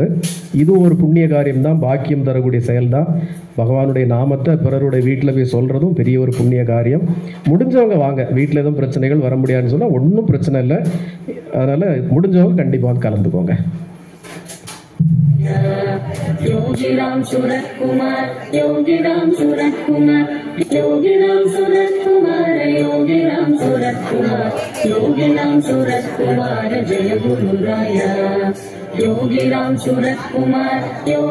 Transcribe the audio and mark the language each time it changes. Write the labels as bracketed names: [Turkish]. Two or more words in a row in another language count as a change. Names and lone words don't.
[Tamil] இதுவும் ஒரு புண்ணிய காரியம்தான், பாக்கியம் தரக்கூடிய செயல்தான். பகவானுடைய நாமத்தை பிறருடைய வீட்டில் போய் சொல்கிறதும் பெரிய ஒரு புண்ணிய காரியம். முடிஞ்சவங்க வாங்க, வீட்டில் எதுவும் பிரச்சனைகள் வர முடியாதுன்னு சொன்னால் ஒன்றும் பிரச்சனை இல்லை. அதனால் முடிஞ்சவங்க கண்டிப்பாக கலந்துக்கோங்க. [Hindi] योगी राम सूरत कुमार, योगी राम सूरत कुमार, योगी राम सूरत कुमार, योगी राम सूरत कुमार, योगी राम सूरत कुमार जय गुरु राया। योगी राम सूरत कुमार,